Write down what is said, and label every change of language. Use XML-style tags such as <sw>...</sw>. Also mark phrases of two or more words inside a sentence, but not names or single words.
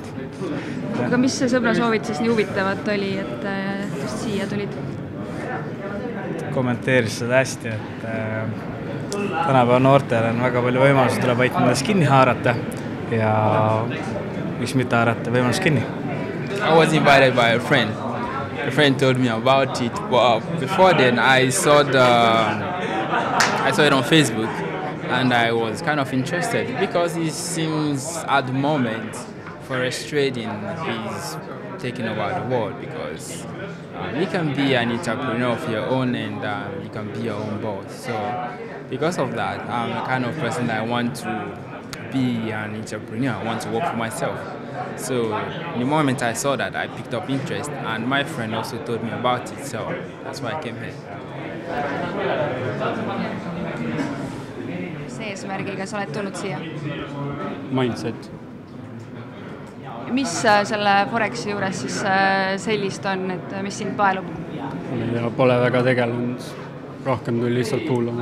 <et>Aga mis see sõbra soovitus nii huvitavat oli, et just siia tulid? Kommenteeris seda hästi, et tänapäeva noortel on väga palju võimalusi, tuleb ainult nendest kinni haarata ja miks mitte haarata võimalus kinni.</et> <en>I was invited by a friend. A friend told me about it, but before then I saw it on Facebook and I was kind of interested because it seems at the moment Forex trading is taking over the world because you can be an entrepreneur of your own and you can be your own boss. So because of that, I'm the kind of person that I want to be an entrepreneur. I want to work for myself. So the moment I saw that, I picked up interest and my friend also told me about it. So that's why I came here.</en> <et>See eesmärgiga sa oled tulnud siia? Mindset. Mis selle Forexi juures siis sellist on, et mis sind paelub? Ja pole väga tegelenud, rohkem tuli lihtsalt kuulama.</et>